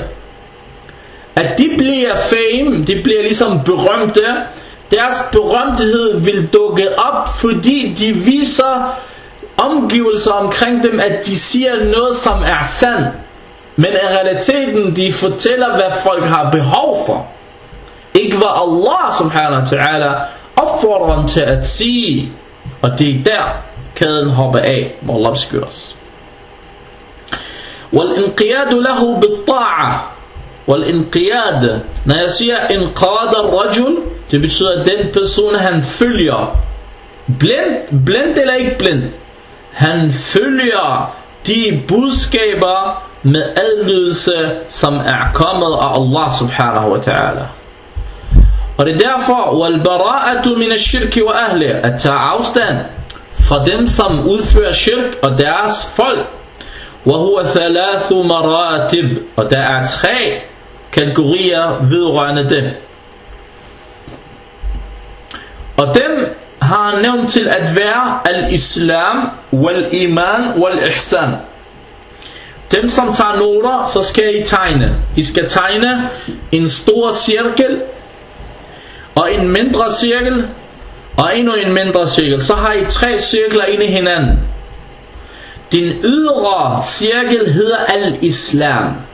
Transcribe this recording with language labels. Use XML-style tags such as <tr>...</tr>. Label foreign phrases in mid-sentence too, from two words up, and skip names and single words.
<da>At de bliver fame, de bliver ligesom berømte. Deres berømthed vil dukke op, fordi de viser omgivelser omkring dem, at de siger noget, som er sandt. Men i realiteten, de fortæller, hvad folk har behov for. Ikke hvad Allah</da> <ar>سبحانه وتعالى</ar> <da>opfordrer dem til at sige. Og det er der, kæden hopper af. Må Allah beskytte os.</da> <ar>وَالْإِنْقِيَادُ لَهُ بِالطَّاعَةِ. وَالْإِنْقِيَادُ.</ar> <da>Når jeg siger</da> <ar>إِنْقَادَ الرَّجُلِ,</ar> <da>det betyder, at den person, han følger. Blind eller ikke blind. Han følger de budskaber med adlydelse, som er kommet af Allah</da> <ar>سبحانه وتعالى.</ar> <da>Og det er derfor,</da> <ar>وَالْبَرَاءَةُ مِنَ الشِّرْكِ وَأَهْلِهِ,</ar> <da>at tage afstand fra dem, som udfører shirk og deres folk.</da> <ar>وَهُوَ 3 مراتب,</ar> <da>og der er 3 kategorier vedrørende det. Og dem har han nævnt til at være</da> <ar>الإسلام والإيمان والإحسان.</ar> <da>Dem som tager noter, så skal I tegne. I skal tegne en stor cirkel, og en mindre cirkel, og endnu en mindre cirkel. Så har I 3 cirkler inde i hinanden. Den ydre cirkel hedder al-islam.</da>